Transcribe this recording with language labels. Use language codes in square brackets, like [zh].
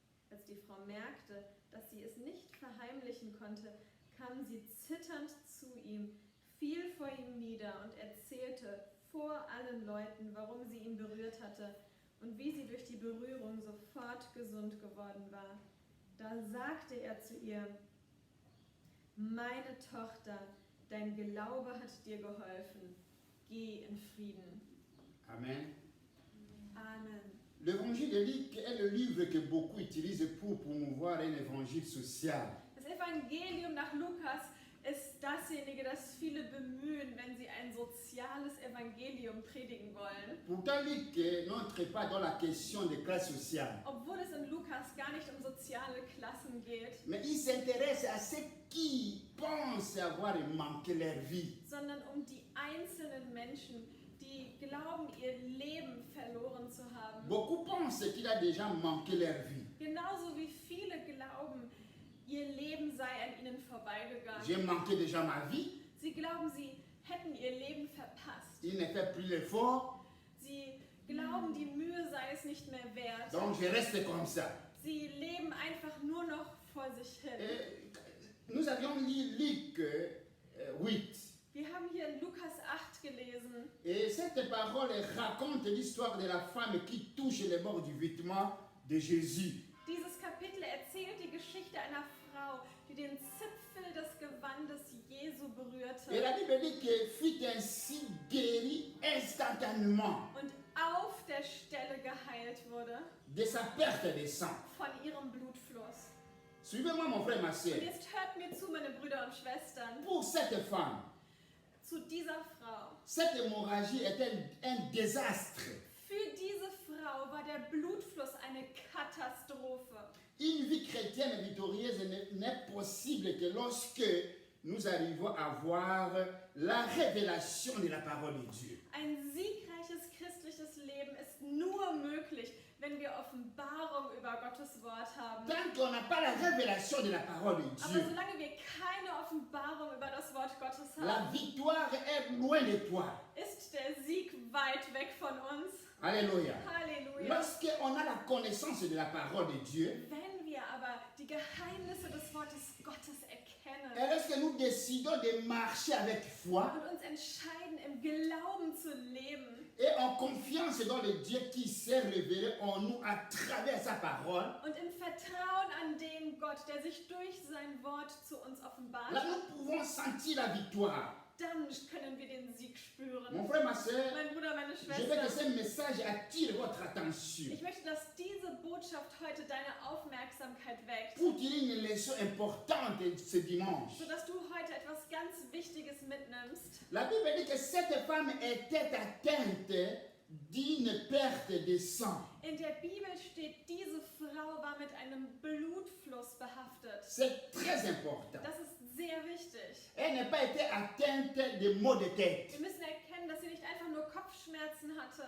[de] Als die Frau merkte, dass sie es nicht verheimlichen konnte, kam sie zitternd zu ihm, fiel vor ihm nieder und erzählte vor allen Leuten, warum sie ihn berührt hatte und wie sie durch die Berührung sofort gesund geworden war. Da sagte er zu ihr, meine Tochter, dein Glaube hat dir geholfen. Geh in Frieden. Amen. Amen. [fr] L'évangile de Luc est le livre que beaucoup utilisent pour promouvoir un évangile social. [de] Das Evangelium nach Lukas ist dasjenige, das viele bemühen, wenn sie ein soziales Evangelium predigen wollen. [fr] Pourtant, Luc n'entre pas dans la question des classes sociales. [de] Obwohl es in Lukas gar nicht um soziale Klassen geht, [fr] Mais il s'intéresse à ceux qui pensent avoir manqué leur vie. [de] sondern um die einzelnen Menschen, die glauben, ihr Leben verloren zu haben. [fr] Beaucoup pensent qu'il a déjà manqué leur vie. [de] Genauso wie viele glauben, ihr Leben sei an ihnen vorbeigegangen. [fr] J'ai manqué déjà ma vie. [de] Sie glauben, sie hätten ihr Leben verpasst. [fr] Il ne fait plus l'effort. [de] Sie glauben, die Mühe sei es nicht mehr wert. [fr] Donc je reste comme ça. [de] Sie leben einfach nur noch vor sich hin. [fr] Nous avions lu Luc 8. [de] Wir haben hier in Lukas 8 gelesen. [fr] Et cette parole raconte l'histoire de la femme qui touche les bords du vêtement de Jésus. [de] Dieses Kapitel erzählt die Geschichte einer Frau, die den Zipfel des Gewandes Jesu [fr] Et la Bible dit qu'il fut ainsi guéri instantanément [de] und auf der Stelle geheilt wurde [fr] de sa perte de sang. [de] von ihrem Blutfluss. [fr] Suivez-moi, mon frère, ma [de] Und [fr] soeur. [de] jetzt hört mir zu, meine Brüder und Schwestern, [fr] Pour cette femme, [de] zu dieser Frau. [fr] cette hémorragie était un désastre. [de] Für diese Frau war der Blutfluss eine Katastrophe. [fr] Une vie chrétienne victorieuse n'est possible que lorsque nous arrivons à voir la révélation de la parole de Dieu. [de] Ein siegreiches christliches Leben ist nur möglich, wenn wir Offenbarung über Gottes Wort haben. [fr] Tant qu'on n'a pas la révélation de la parole de [de] Aber [fr] Dieu, [de] solange wir keine Offenbarung über das Wort Gottes [fr] la [de] haben, [fr] victoire est loin de toi. [de] ist der Sieg weit weg von uns. [fr] Alléluia. [de] Halleluja. [fr] Lorsqu'on a la connaissance de la parole de Dieu, [de] Wenn wir aber die Geheimnisse des Wortes Gottes [fr] et [de] erkennen [fr] lorsque nous décidons de marcher avec foi [de] und uns entscheiden, im Glauben zu leben [fr] et en confiance dans le Dieu qui s'est révélé en nous à travers sa parole, [de] und im Vertrauen an den Gott, der sich durch sein Wort zu uns offenbart [fr] là [de] hat, [fr] nous pouvons sentir la victoire. [de] dann können wir den Sieg spüren. [fr] Mon frère, ma soeur, [de] Mein Bruder, meine [fr] je veux que [de] Schwester, [fr] ce message attire votre attention [de] ich möchte, dass diese Botschaft heute deine Aufmerksamkeit weckt, [fr] pour tirer une leçon importante ce dimanche. [de] sodass du heute etwas ganz Wichtiges mitnimmst. [fr] La Bible dit que cette femme était atteinte d'une perte de sang. [de] In der Bibel steht, diese Frau war mit einem Blutfluss behaftet. [fr] C'est très important. [de] Das ist sehr wichtig. [fr] Elle n'a pas été atteinte de maux de tête. [de] Wir müssen erkennen, dass sie nicht einfach nur Kopfschmerzen hatte